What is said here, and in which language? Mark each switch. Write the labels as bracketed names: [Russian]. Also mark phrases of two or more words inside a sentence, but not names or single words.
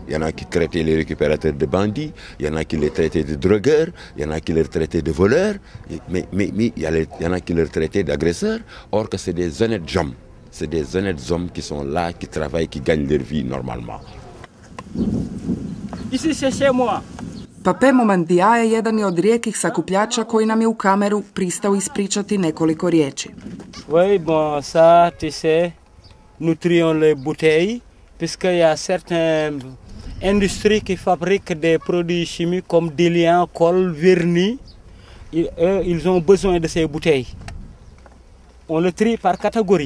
[French] Il y en a qui traitaient les récupérateurs de bandits, il y en a qui les traitaient de drogueurs, il y en a qui les traitaient de voleurs, mais il y en a qui les traitaient d'agresseurs, or que c'est des honnêtes hommes. C'est des honnêtes hommes qui sont là, qui travaillent, qui gagnent leur vie normalement. Ici c'est chez moi. [Croatian] Pape Momandija je jedan od rijetkih sakupljača koji nam je u kameru pristao ispričati nekoliko riječi. [French] Oui, bon, ça, tu sais, nous trions les bouteilles, puisqu'il y a certaines industries qui fabriquent des produits chimiques comme diluant, colle, vernis. Ils ont besoin de ces bouteilles. On le trie par catégorie.